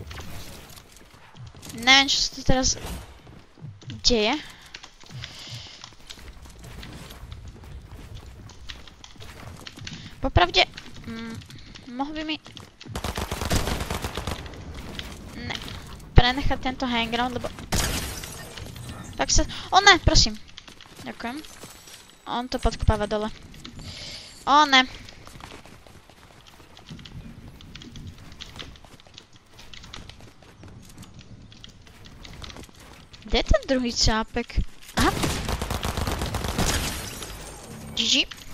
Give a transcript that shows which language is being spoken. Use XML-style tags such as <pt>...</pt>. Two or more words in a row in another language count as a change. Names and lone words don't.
<sk>Neviem, čo sa tu teraz deje. Popravde, mohl by mi... Ne, prenechať tento</sk> <en>high ground,</en> <sk>lebo... Tak sa... O ne, prosím. Ďakujem. On to podkopáva dole. O ne. Kde je ten druhý cápek? Aha. GG.</sk>